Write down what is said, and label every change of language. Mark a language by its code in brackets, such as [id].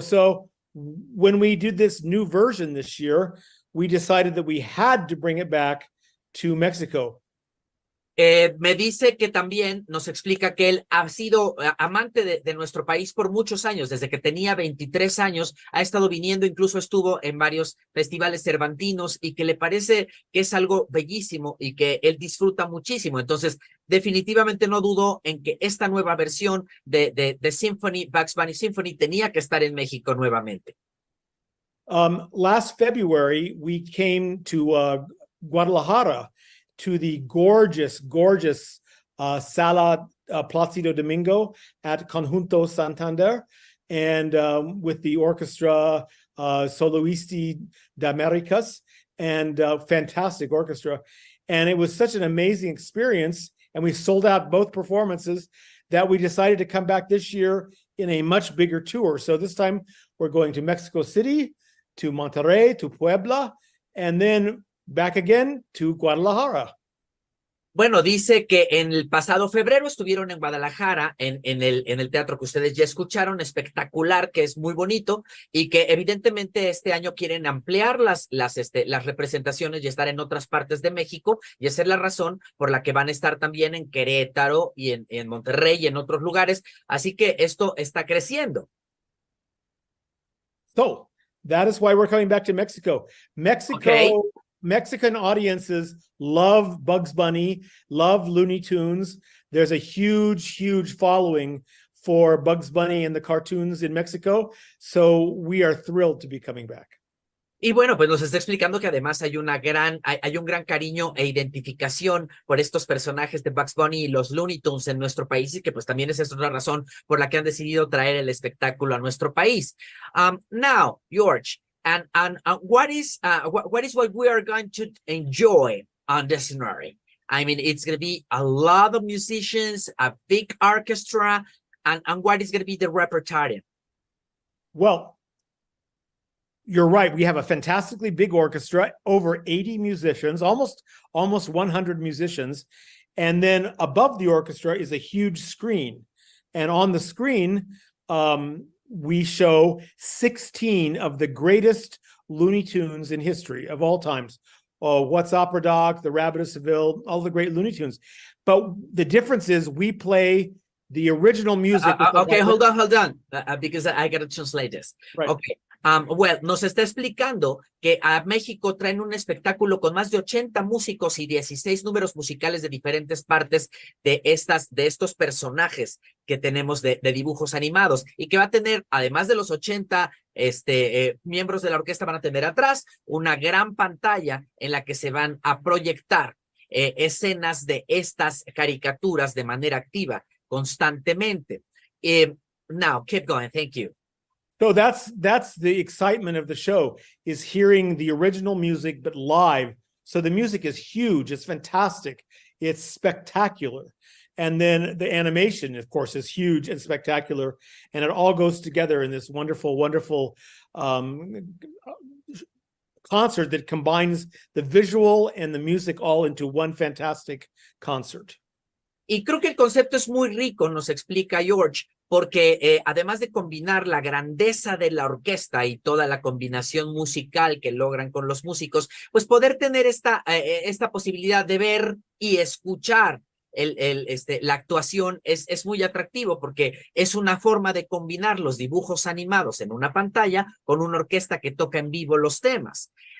[en] So when we did this new version this year, we decided that we had to bring it back to Mexico. [es] Me dice que también nos explica que él ha sido amante de nuestro país por muchos años, desde que tenía 23 años, ha estado viniendo, incluso estuvo en varios festivales cervantinos y que le parece que es algo bellísimo y que él disfruta muchísimo. Entonces, definitivamente no dudó en que esta nueva versión de Symphony, Bugs Bunny Symphony, tenía que estar en México nuevamente. [en] Last February, we came to Guadalajara, to the gorgeous Sala Plácido Domingo at Conjunto Santander, and with the orchestra Soloisti de Americas, and fantastic orchestra. And it was such an amazing experience, and we sold out both performances that we decided to come back this year in a much bigger tour. So this time we're going to Mexico City, to Monterrey, to Puebla, and then back again to Guadalajara. [es] Bueno, dice que en el pasado febrero estuvieron en Guadalajara, en el teatro que ustedes ya escucharon, espectacular, que es muy bonito, y que evidentemente este año quieren ampliar las representaciones y estar en otras partes de México, y esa es la razón por la que van a estar también en Querétaro y en Monterrey y en otros lugares, así que esto está creciendo. [en] So, that is why we're coming back to Mexico. Mexican audiences love Bugs Bunny, love Looney Tunes. There's a huge following for Bugs Bunny and the cartoons in Mexico. So we are thrilled to be coming back. [es] Y bueno, pues nos está explicando que además hay un gran cariño e identificación por estos personajes de Bugs Bunny y los Looney Tunes en nuestro país, y que pues también esa es otra razón por la que han decidido traer el espectáculo a nuestro país. [en] Now, George, and what is what we are going to enjoy on the scenario? I mean, it's going to be a lot of musicians, a big orchestra, and what is going to be the repertoire? Well, you're right. We have a fantastically big orchestra, over 80 musicians, almost 100 musicians. And then above the orchestra is a huge screen. And on the screen, we show 16 of the greatest Looney Tunes in history of all times. Oh, What's Opera Doc, The Rabbit of Seville, all the great Looney Tunes. But the difference is we play the original music. Okay, hold on, because I got to translate this. Right. Okay. [es] Well, nos está explicando que a México traen un espectáculo con más de 80 músicos y 16 números musicales de diferentes partes de estos personajes que tenemos de dibujos animados, y que va a tener, además de los 80 miembros de la orquesta, van a tener atrás una gran pantalla en la que se van a proyectar escenas de estas caricaturas de manera activa constantemente. [en] Now, keep going. Thank you. So that's the excitement of the show, is hearing the original music, but live. So the music is huge. It's fantastic. It's spectacular. And then the animation, of course, is huge and spectacular. And it all goes together in this wonderful, wonderful concert that combines the visual and the music all into one fantastic concert. [es] Y creo que el concepto es muy rico, nos explica George, porque además de combinar la grandeza de la orquesta y toda la combinación musical que logran con los músicos, pues poder tener esta posibilidad de ver y escuchar la actuación es muy atractivo, porque es una forma de combinar los dibujos animados en una pantalla con una orquesta que toca en vivo los temas.